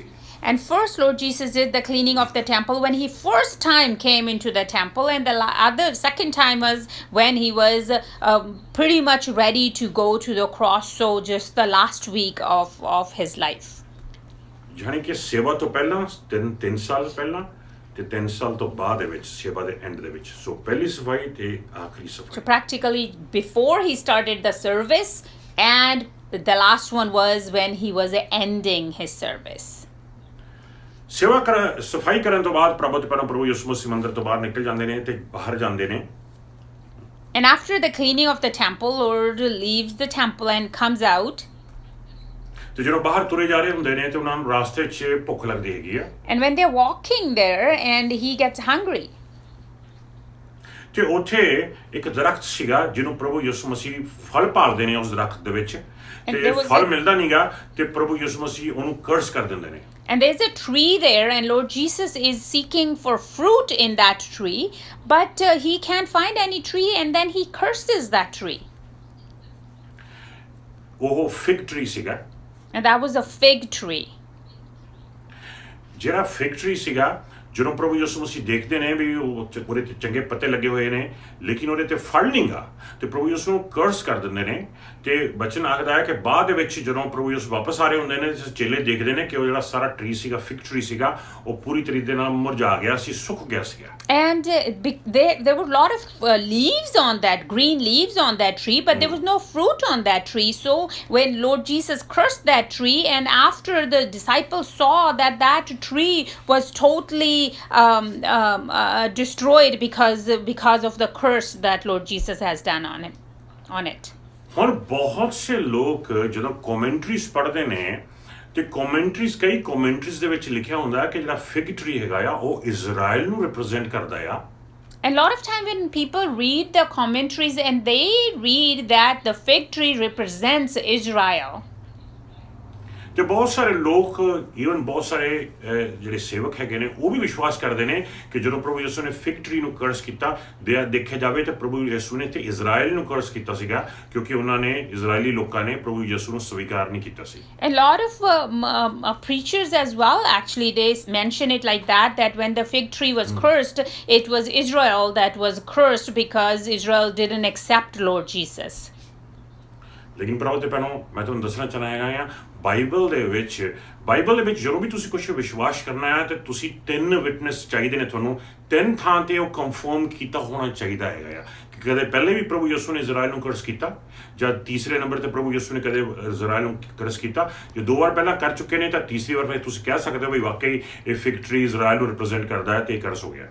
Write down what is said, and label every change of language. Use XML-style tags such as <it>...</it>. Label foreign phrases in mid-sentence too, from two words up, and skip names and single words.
<en>And first Lord Jesus did the cleaning of the temple when he first time came into the temple, and the second time was when he was pretty much ready to go to the cross, so just the last week of his life.</en> <pa>ਜਾਣੀ ਕਿ ਸੇਵਾ ਤੋਂ ਪਹਿਲਾਂ 3 ਸਾਲ ਪਹਿਲਾਂ ਤੇ 3 ਸਾਲ ਤੋਂ ਬਾਅਦ ਦੇ ਵਿੱਚ ਸੇਵਾ ਦੇ ਐਂਡ ਦੇ ਵਿੱਚ, ਸੋ ਪਹਿਲੀ ਸਫਾਈ ਤੇ ਆਖਰੀ</pa> <en>So</en> <pa>ਸਫਾਈ।</pa> <en>practically before he started the service, and the last one was when he was ending his service.</en> <pa>ਸਫਾਈ ਕਰਨ ਤੋਂ ਬਾਅਦ ਪ੍ਰਭੂ ਯਿਸੂ ਮਸੀਹ ਮੰਦਿਰ ਤੋਂ ਬਾਹਰ ਨਿਕਲ ਜਾਂਦੇ ਨੇ ਤੇ ਬਾਹਰ ਜਾਂਦੇ ਨੇ।</pa> <en>And after the cleaning of the temple, Lord leaves the temple and comes out.</en> <pa>ਤੇ ਜਦੋਂ ਬਾਹਰ ਤੁਰੇ ਜਾ ਰਹੇ ਹੁੰਦੇ ਨੇ ਤੇ ਉਹਨਾਂ ਨੂੰ ਰਾਸਤੇ 'ਚ ਭੁੱਖ ਲੱਗਦੀ ਹੈਗੀ ਆ।</pa> <en>And when they're walking there, and he gets hungry.</en> <pa>ਕਿ ਉੱਥੇ ਇੱਕ ਦਰਖਤ ਸੀਗਾ ਜਿਹਨੂੰ ਪ੍ਰਭੂ ਯਿਸੂ ਮਸੀਹ ਫਲ ਭਾਲਦੇ ਨੇ ਉਸ ਦਰਖਤ ਦੇ ਵਿੱਚ ਤੇ</pa> <en>there was</en> <pa>ਫਲ a- ਮਿਲਦਾ ਨਹੀਂਗਾ ਤੇ ਪ੍ਰਭੂ ਯਿਸੂ ਮਸੀਹ ਉਹਨੂੰ ਕਰਸ ਕਰ ਦਿੰਦੇ ਨੇ</pa> <en>And there's a tree there, and Lord Jesus is seeking for fruit in that tree, but he can't find any tree, and then he curses that tree.</en> <pa>ਉਹ</pa> <en>fig tree</en> <pa>ਸੀਗਾ</pa> <en>And that was a fig tree.</en> <pa>ਜਿਹੜਾ</pa> <en>fig tree</en> <pa>ਸੀਗਾ ਜਦੋਂ ਪ੍ਰਭੂ ਯਿਸੂ ਮਸੀਹ ਦੇਖਦੇ ਨੇ ਵੀ ਉਹਦੇ ਤੇ ਚੰਗੇ ਪੱਤੇ ਲੱਗੇ ਹੋਏ ਨੇ ਲੇਕਿਨ ਉਹਦੇ ਤੇ ਫਲ ਨਹੀਂਗਾ ਤੇ ਪ੍ਰਭੂ ਯਿਸੂ ਨੂੰ ਕਰਸ ਕਰ ਦਿੰਦੇ ਨੇ ਤੇ ਬਚਨ ਆਖਦਾ ਹੈ ਕਿ ਬਾਅਦ ਦੇ ਵਿੱਚ ਜਦੋਂ ਪ੍ਰਭੂ ਯਿਸੂ ਵਾਪਸ ਆ ਰਹੇ ਹੁੰਦੇ ਨੇ ਤੇ ਚੇਲੇ ਦੇਖਦੇ ਨੇ ਕਿ ਉਹ ਜਿਹੜਾ ਸਾਰਾ ਟਰੀ ਸੀਗਾ</pa> <en>fig tree</en> <pa>ਸੀਗਾ ਉਹ ਪੂਰੀ ਤਰੀਕੇ ਨਾਲ ਮੁਰਝਾ ਗਿਆ ਸੀ ਸੁੱਕ ਗਿਆ ਸੀਗਾ</pa> <en>And there were a lot of leaves on that, green leaves on that tree, but there was no fruit on that tree. So when Lord Jesus cursed that tree, and after the disciples saw that that tree was totally destroyed because of the curse that Lord Jesus has done on it.</en> <pa>ਹੁਣ ਬਹੁਤ ਸੇ ਲੋਕ ਜਦੋਂ ਕਮੈਂਟਰੀਜ਼ ਪੜ੍ਹਦੇ ਨੇ ਤੇ ਕਈ ਕਮੈਂਟਰੀਜ਼ ਦੇ ਵਿੱਚ ਲਿਖਿਆ ਹੁੰਦਾ ਕਿ ਜਿਹੜਾ</pa> <en>fig tree</en> <pa>ਹੈਗਾ ਆ ਉਹ ਇਜ਼ਰਾਈਲ ਨੂੰ ਰਿਪਰੈਜ਼ੈਂਟ ਕਰਦਾ ਆ</pa> <en>A lot of time when people read the commentaries and they read that the fig tree represents Israel.</en> <pa>ਤੇ ਬਹੁਤ ਸਾਰੇ ਲੋਕ ਈਵਨ ਬਹੁਤ ਸਾਰੇ ਜਿਹੜੇ ਸੇਵਕ ਹੈਗੇ ਨੇ ਉਹ ਵੀ ਵਿਸ਼ਵਾਸ ਕਰਦੇ ਨੇ ਕਿ ਜਦੋਂ ਪ੍ਰਭੂ ਯਿਸੂ ਨੇ</pa> <en>fig tree</en> <pa>ਨੂੰ ਕਰਸ ਕੀਤਾ ਦੇਖਿਆ ਜਾਵੇ ਤਾਂ ਪ੍ਰਭੂ ਯਿਸੂ ਨੇ ਤੇ ਇਜ਼ਰਾਈਲ ਨੂੰ ਕਰਸ ਕੀਤਾ ਸੀਗਾ ਕਿਉਂਕਿ ਉਹਨਾਂ ਨੇ ਇਜ਼ਰਾਈਲੀ ਲੋਕਾਂ ਨੇ ਪ੍ਰਭੂ ਯਿਸੂ ਨੂੰ ਸਵੀਕਾਰ ਨਹੀਂ ਕੀਤਾ ਸੀ</pa> <en>A lot of preachers as well, actually, they mention it like that when the fig tree was cursed, it was Israel that was cursed because Israel didn't accept Lord Jesus.</en> <pa>ਲੇਕਿਨ ਭਰਾਓ ਤੇ ਭੈਣੋ ਮੈਂ ਤੁਹਾਨੂੰ ਦੱਸਣਾ ਚਾਹੁੰਦਾ ਹੈਗਾ ਆ ਬਾਈਬਲ ਦੇ ਵਿੱਚ ਜਦੋਂ ਵੀ ਤੁਸੀਂ ਕੁਝ ਵਿਸ਼ਵਾਸ ਕਰਨਾ ਹੈ ਤੇ ਤੁਸੀਂ 3 ਵਿਟਨੈਸ ਚਾਹੀਦੇ ਨੇ ਤੁਹਾਨੂੰ 3 ਥਾਂ ਤੇ ਉਹ ਕੰਫਰਮ ਕੀਤਾ ਹੋਣਾ ਚਾਹੀਦਾ ਹੈਗਾ ਆ ਕਿ ਕਦੇ ਪਹਿਲੇ ਵੀ ਪ੍ਰਭੂ ਯਿਸੂ ਨੇ ਇਜ਼ਰਾਈਲ ਨੂੰ ਕਰਸ ਕੀਤਾ ਜਾਂ ਤੀਸਰੇ ਨੰਬਰ ਤੇ ਪ੍ਰਭੂ ਯਿਸੂ ਨੇ ਕਦੇ ਇਜ਼ਰਾਈਲ ਨੂੰ ਕਰਸ ਕੀਤਾ ਜੇ 2 ਵਾਰ ਪਹਿਲਾਂ ਕਰ ਚੁੱਕੇ ਨੇ ਤਾਂ ਤੀਸਰੀ ਵਾਰ ਫਿਰ ਤੁਸੀਂ ਕਹਿ ਸਕਦੇ ਹੋ ਵੀ ਵਾਕਈ ਇਹ</pa> <en>fig tree</en> <pa>ਇਜ਼ਰਾਈਲ ਨੂੰ ਰਿਪਰੈਜ਼ੈਂਟ ਕਰਦਾ ਹੈ ਤੇ ਇਹ ਕਰਸ ਹੋ ਗਿਆ</pa>